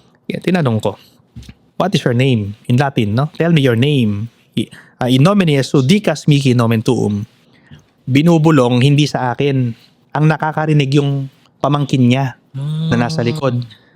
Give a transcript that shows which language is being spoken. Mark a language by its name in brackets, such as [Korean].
[Filipino] Yan, tinanong ko, [English] what is your name? In Latin, no? Tell me your name. [Latin] In nomine Jesu, dicas mihi nomen tuum. [Filipino] Binubulong, hindi sa akin. Ang nakakarinig yung pamangkin niya na nasa likod.